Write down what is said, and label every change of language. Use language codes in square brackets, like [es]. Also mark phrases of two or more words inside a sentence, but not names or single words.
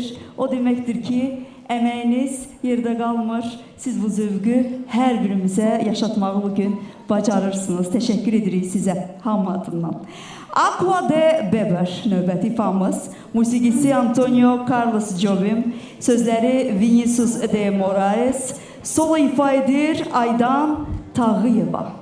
[az] O deməkdir ki, əməyiniz yerdə qalmır. Siz bu zövqü hər birimizə yaşatmağı bugün bacarırsınız. Təşəkkür edirik sizə hamı adından. Aqua de Beber növbəti ifamız. Musiqisi Antonio Carlos Jobim, sözləri Vinicius de Moraes, solo ifa edir Aydan Tağıyeva.